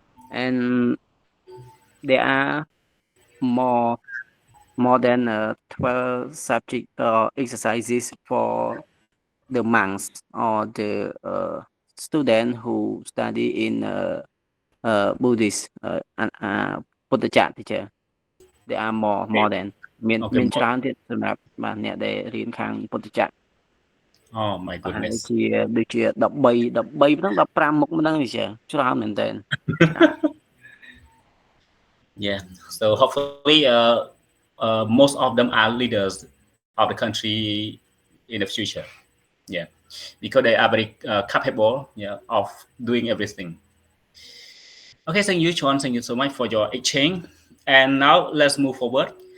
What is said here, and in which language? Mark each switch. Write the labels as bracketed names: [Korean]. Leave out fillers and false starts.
[English] And there are more more than 12 subject exercises for the monks or the student who study in Buddhist Buddha teacher. There are more than [Khmer] អូខេមក ច្រើនទៀតសម្រាប់បាទអ្នកដែលរៀនខាងពុទ្ធចក្រ អូ my ប្រហែល [English] goodness [Khmer] ជាដូចជា13ប៉ុណ្ណឹង15មុខប៉ុណ្ណឹងនេះចាច្រើនមែនទែនច្រើន [English] yeah so hopefully most of them are leaders of the country in the future yeah because they are very capable yeah of doing everything. Okay, thank you, John. Thank you so much for your exchange. And now let's move forward.